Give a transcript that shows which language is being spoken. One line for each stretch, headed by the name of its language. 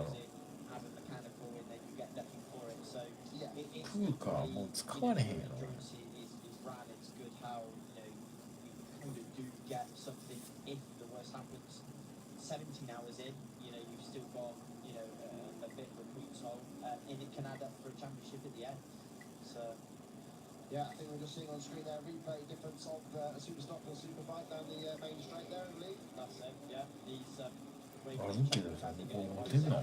English: Have a mechanical and then you get nothing for it. So Yeah.
Japanese: プーカーもう使われへんやろ。
English: It's good how you kind of do get something if the worst happens. 17 hours in, you've still got a bit of a boots hole, and it can add up for a championship at the end. So Yeah, I think we're just seeing on screen there a replay difference of a super stock and a super bike down the main straight there, I believe. that's it. Yeah, these.
Japanese: あ、いいけどさ、こう持てんの。